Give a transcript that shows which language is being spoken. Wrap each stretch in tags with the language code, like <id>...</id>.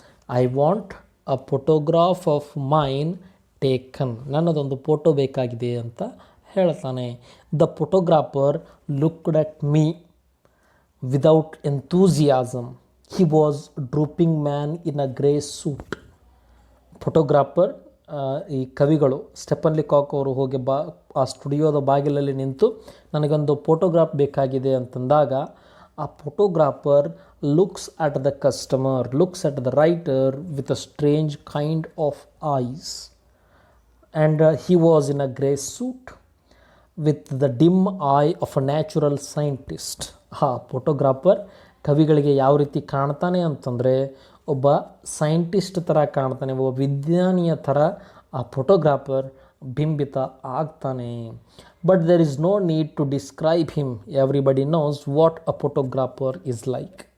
<en>I want a photograph of mine taken.</en> <kn>ನನ್ನದೊಂದು photo ಬೇಕಾಗಿದೆ ಅಂತ ಹೇಳ್ತಾನೆ.</kn> <en>The photographer looked at me without enthusiasm. He was drooping man in a grey suit.</en> <kn>Photographer ಈ ಕವಿಗಳು Stephen ಲಿಕಾಕ್ ಅವರು ಹೋಗಿ ಆ ಸ್ಟುಡಿಯೋದ ಬಾಗಿಲಲ್ಲಿ ನಿಂತು ನನಗೊಂದು ಫೋಟೋಗ್ರಾಫ್ ಬೇಕಾಗಿದೆ ಅಂತಂದಾಗ ಆ photographer</kn> <en>looks at the customer, looks at the writer with a strange kind of eyes. And he was in a grey suit with the dim eye of a natural scientist.</en> <kn>Photographer ಕವಿಗಳಿಗೆ ಯಾವ ರೀತಿ ಕಾಣ್ತಾನೆ ಅಂತಂದರೆ ಒಬ್ಬ scientist ಥರ ಕಾಣ್ತಾನೆ, ಒಬ್ಬ ವಿಜ್ಞಾನಿಯ ಥರ ಆ ಫೋಟೋಗ್ರಾಫರ್ ಬಿಂಬಿತ ಆಗ್ತಾನೆ.</kn> <en>But there is no need to describe him, everybody knows what a photographer is like.</en>